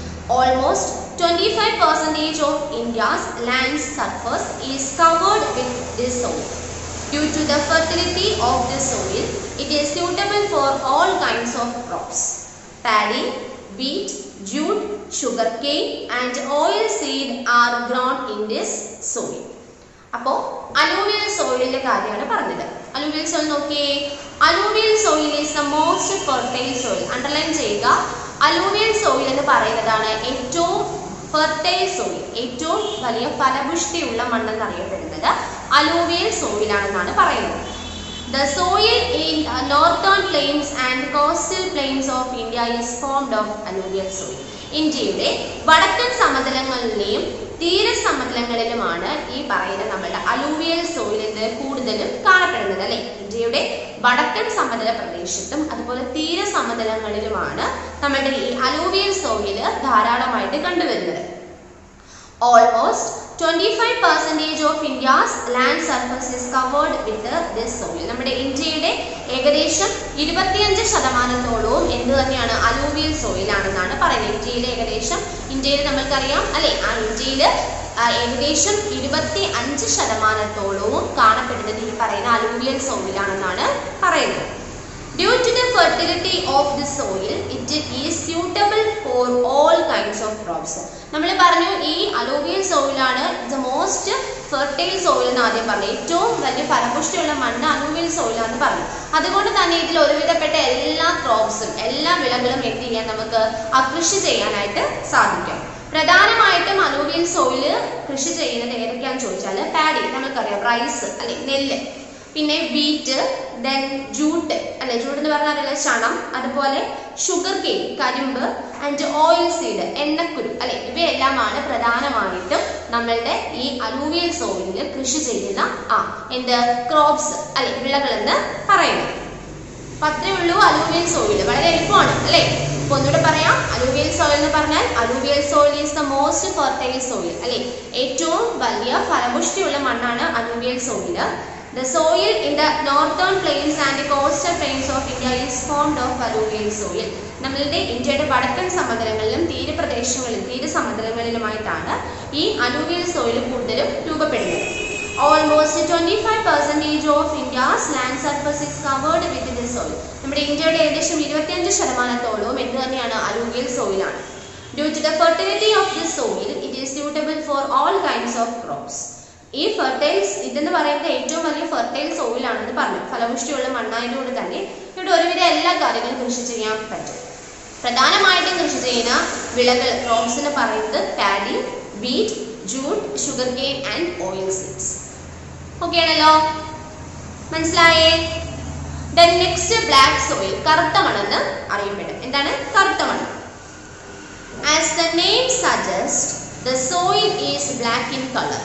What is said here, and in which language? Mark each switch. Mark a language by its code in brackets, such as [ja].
[en] Almost 25% of India's land surface is covered with this soil. Due to the fertility of this soil, it is suitable for all kinds of crops. Paddy, wheat, jute, sugarcane and oil seed are grown in this soil. [ml] അപ്പോൾ alluvial സോയിലിന്റെ കാര്യമാണ് പറഞ്ഞത്. Alluvial soil നോക്കിയേ. [en] Alluvial soil is the most fertile soil. [ml] Underline ചെയ്യുക. Alluvial soil എന്ന് പറയുന്നതാണ് ഏറ്റവും fertile soil, ഏറ്റവും വലിയ ഫലപുഷ്ടിയുള്ള മണ്ണെന്ന് അറിയപ്പെടുന്നത് അലൂവിയൽ സോയിലാണെന്നാണ് പറയുന്നത്. [en] The soil in northern plains and coastal plains of India is formed of alluvial soil. [ml] ഇന്ത്യയുടെ വടക്കൻ സമതലങ്ങളിലെയും തീരസമതലങ്ങളിലുമാണ് ഈ പറയുന്ന നമ്മുടെ അലൂവിയൽ സോയിൽ കൂടുതലും കാണപ്പെടുന്നത് അല്ലെ. ഇന്ത്യയുടെ വടക്കൻ സമതല പ്രദേശത്തും അതുപോലെ തീരസമതലങ്ങളിലുമാണ് നമ്മുടെ ഈ അലൂവിയൽ സോയിൽ ധാരാളമായിട്ട് കണ്ടുവരുന്നത്. [en] Almost 25% of India's land surface is covered with this soil. [ml] നമ്മുടെ ഇന്ത്യയുടെ ഏകദേശം 25% എന്ത് തന്നെയാണ് അലൂവിയൽ സോയിൽ ആണെന്നാണ് പറയുന്നത്. ഇന്ത്യയിൽ നമ്മൾക്കറിയാം അല്ലെ, ആ ഇന്ത്യയിൽ ഏകദേശം 25% കാണപ്പെടുന്നത് ഈ പറയുന്ന അലൂവിയൽ സോയിലാണെന്നാണ് പറയുന്നത്. [en] Due to the fertility of the soil, it is suitable for all kinds of crops. [ml] നമ്മൾ പറഞ്ഞു ഈ alluvial സോയിലാണ് [en] the most fertile soil [ml] എന്ന് ആദ്യം പറഞ്ഞു. ഏറ്റവും വലിയ ഫലപുഷ്ടിയുള്ള മണ്ണ് അലൂവിയൽ സോയിലാണെന്ന് പറഞ്ഞു. അതുകൊണ്ട് തന്നെ ഇതിൽ ഒരുവിധപ്പെട്ട എല്ലാ ക്രോപ്സും എല്ലാ വിളകളും എന്ത് ചെയ്യാൻ നമുക്ക് കൃഷി ചെയ്യാനായിട്ട് സാധിക്കും. പ്രധാനമായിട്ടും അലൂവിയൽ സോയിൽ കൃഷി ചെയ്യുന്നത് ഏതൊക്കെയാണെന്ന് ചോദിച്ചാൽ പാഡി, നമുക്കറിയാം റൈസ് അല്ലെ നെല്ല്, പിന്നെ വീറ്റ്, ദെൻ ജൂട്ട് അല്ലെ, ജൂട്ട് എന്ന് പറഞ്ഞാൽ ചണം, അതുപോലെ ഷുഗർ കെയിൻ കരിമ്പ്, ആൻഡ് ഓയിൽ സീഡ് എണ്ണക്കുരു അല്ലെ, ഇവയെല്ലാമാണ് പ്രധാനമായിട്ടും നമ്മളുടെ ഈ അലൂവിയൽ സോയിലിൽ കൃഷി ചെയ്യുന്ന എന്ത് ക്രോപ്സ് അല്ലെ വിളകൾ എന്ന് പറയുന്നത്. അപ്പൊ അത്രേ ഉള്ളൂ അലൂവിയൽ സോയിൽ. വളരെ എളുപ്പമാണ് അല്ലെ. അപ്പൊ ഒന്നുകൂടെ പറയാം. [en] alluvial soil എന്ന് പറഞ്ഞാൽ alluvial soil is the most fertile soil [ml] അല്ലെ, ഏറ്റവും വലിയ ഫലപുഷ്ടിയുള്ള മണ്ണാണ് alluvial soil. [en] The soil in the northern plains and coastal plains of India is formed of alluvial soil. [ml] നമ്മളുടെ ഇന്ത്യയുടെ വടക്കൻ സമതലങ്ങളിലും തീരസമതലങ്ങളിലുമായിട്ടാണ് ഈ അലൂവിയൽ സോയിൽ കൂടുതലും രൂപപ്പെടുന്നത്. [en] Almost 25% of India's land surface is covered with this soil. [ml] നമ്മുടെ ഇന്ത്യയുടെ ഏകദേശം 25% എന്ത് തന്നെയാണ് alluvial സോയിലാണ്. [en] Due to the fertility of this soil, it is suitable for all kinds of crops. [ml] ഈ ഫെർട്ടൈൽസ് ഇതെന്ന് പറയുന്നത് ഏറ്റവും വലിയ ഫെർട്ടൈൽ സോയിലാണെന്ന് പറഞ്ഞു. ഫലപുഷ്ടിയുള്ള മണ്ണായതുകൊണ്ട് തന്നെ ഇവിടെ ഒരുവിധ എല്ലാ കാര്യങ്ങളും കൃഷി ചെയ്യാൻ പറ്റും. പ്രധാനമായിട്ടും കൃഷി ചെയ്യുന്ന വിളകൾ ക്രോപ്സ് എന്ന് പറയുന്നത് paddy, [en] wheat, jute, sugarcane and oil seeds. [ml] Okay ആണല്ലോ, മനസ്സിലായേ? [en] Then next black soil, [ml] കറുത്ത മണ്ണെന്ന് അറിയപ്പെടും. എന്താണ് കറുത്ത മണ്ണ്? [en] As the name suggests, the soil is black in color.